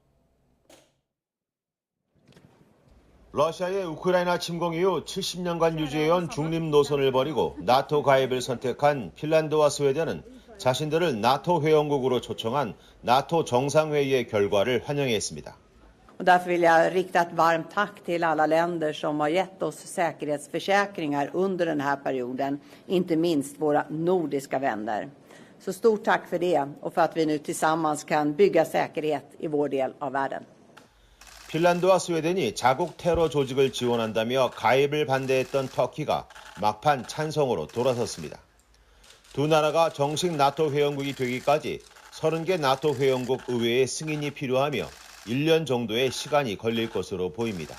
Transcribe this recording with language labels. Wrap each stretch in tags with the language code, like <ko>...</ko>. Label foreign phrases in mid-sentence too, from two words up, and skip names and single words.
<ko>러시아의 우크라이나 침공 이후 70년간 유지해온 중립 노선을 버리고 나토 가입을 선택한 핀란드와 스웨덴은 자신들을 나토 회원국으로 초청한 나토 정상회의의 결과를 환영했습니다.</ko> <sv>Därför vill jag rikta ett varmt tack till alla länder som har gett oss säkerhetsförsäkringar under den här perioden, inte minst våra nordiska vänner. Så stort tack för det och för att vi nu tillsammans kan bygga säkerhet i vår del av världen.</sv> <ko>핀란드와 스웨덴이 자국 테러 조직을 지원한다며 가입을 반대했던 터키가 막판 찬성으로 돌아섰습니다. 두 나라가 정식 나토 회원국이 되기까지 30개 나토 회원국 의회의 승인이 필요하며 1년 정도의 시간이 걸릴 것으로 보입니다.</ko>